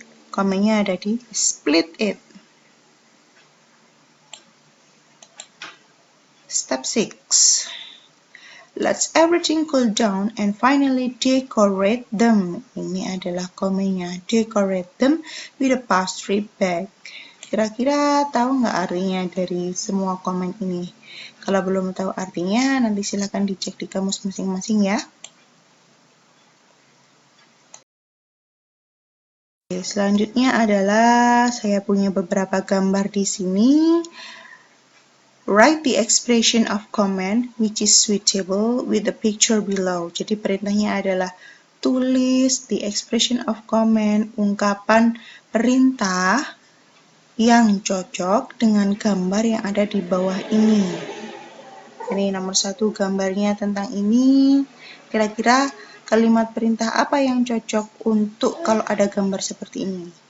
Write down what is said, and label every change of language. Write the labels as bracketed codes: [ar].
[id] Komennya ada di split it. [en] Step 6. Let everything cool down and finally decorate them. [id] Ini adalah komennya. [en] Decorate them with a pastry bag. [id] Kira-kira tahu nggak artinya dari semua komen ini? Kalau belum tahu artinya, nanti silakan dicek di kamus masing-masing ya. Selanjutnya adalah saya punya beberapa gambar di sini. [en] Write the expression of command which is suitable with the picture below. [id] Jadi perintahnya adalah tulis the expression of command, ungkapan perintah yang cocok dengan gambar yang ada di bawah ini. Ini nomor 1 gambarnya tentang ini. Kira-kira kalimat perintah apa yang cocok untuk kalau ada gambar seperti ini?